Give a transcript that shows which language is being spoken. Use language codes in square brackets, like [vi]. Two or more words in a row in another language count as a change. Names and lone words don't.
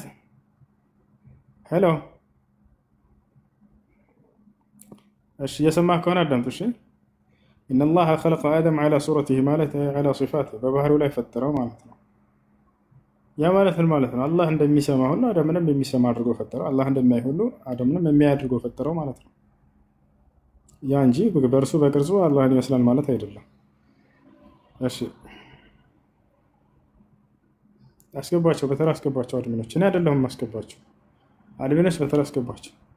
[am] ሄሎ እሺ እየሰማህ ከሆነ አዳምጥ። እሺ [ar] إن الله خلق آدم على صورته مالته على صفاته [am] በባህሪው ላይ ፈጠረው ማለት ነው። ያ ማለት ምን ማለት ነው? አላህ እንደሚሰማ ሁሉ አዳምንም የሚሰማ አድርጎ ፈጠረው። አላህ እንደሚያይ ሁሉ አዳምንም የሚያይ አድርጎ ፈጠረው ማለት ነው። ያ እንጂ በእርሱ በቅርጹ አላህን ይመስላል ማለት አይደለም። እሺ አስገባቸው፣ በተራ አስገባቸው። አድሚኖች እኔ አይደለሁም ማስገባቸው። አድሚኖች በተራ አስገባቸው።